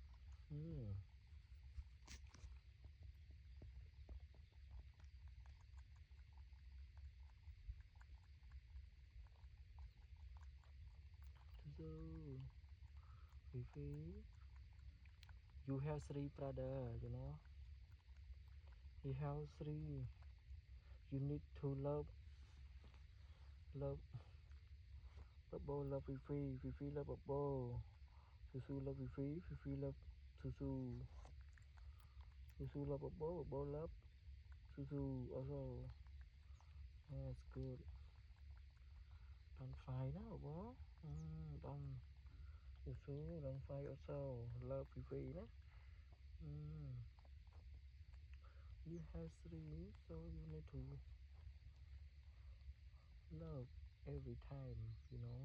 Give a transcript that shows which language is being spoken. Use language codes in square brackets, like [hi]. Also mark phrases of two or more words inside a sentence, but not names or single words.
[en] So Fifi, you have three brother, you know. He has three. You need to love, love, Bobo love Fifi, Fifi love Bobo, Susu love Fifi, Fifi love Susu, Susu love Bobo, Bobo love Susu also. That's good. Don't fight now, Bobo. Don't. Susu don't fight also. Love Fifi, nah. You have three, so you need to love every time, you know.